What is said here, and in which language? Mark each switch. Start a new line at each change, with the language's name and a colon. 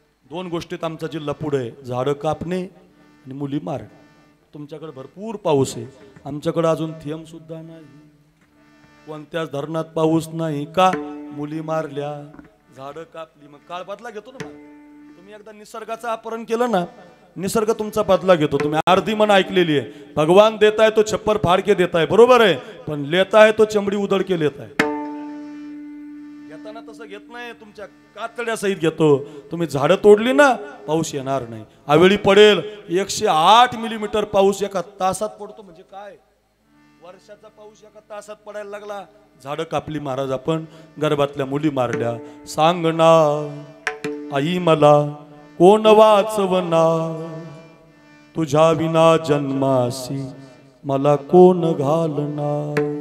Marathi: 2 गोष्टीत आमचा जिल्हा पुढे आहे, झाडं कापणे आणि मुली मारणे. तुमच्याकडे भरपूर पाऊस आहे, आमच्याकडे अजून थेंब सुद्धा नाही. कोणत्याच धरणात पाऊस नाही का, मुली मारल्या, झाडं कापली. मग काळ बदला घेतो ना. तुम्ही एकदा निसर्गाचं अपहरण केलं ना, निसर्ग तुमचा बदला घेतो. तुम्ही अर्धी मन ऐकलेली आहे,
Hindi: भगवान देता है तो छप्पर फाड़ के देता है,
Marathi: बरोबर आहे, पण
Hindi: लेता है तो चमडी उधड़ के लेता है.
Marathi: घेताना तसं घेत नाही, तुमच्या कातड्या सहित घेतो. तुम्ही झाडं तोडली ना, पाऊस येणार नाही. अवेळी पडेल. 108 मिलीमीटर पाऊस एका तासात पडतो म्हणजे काय, वर्षाचा पाऊस एका तासात पडायला लागला. झाडं कापली महाराज आपण, गर्भातल्या मुली मारल्या. सांग ना आई मला कोण वाचवणार, तुझ्या विना जन्मासी मला कोण घालणार.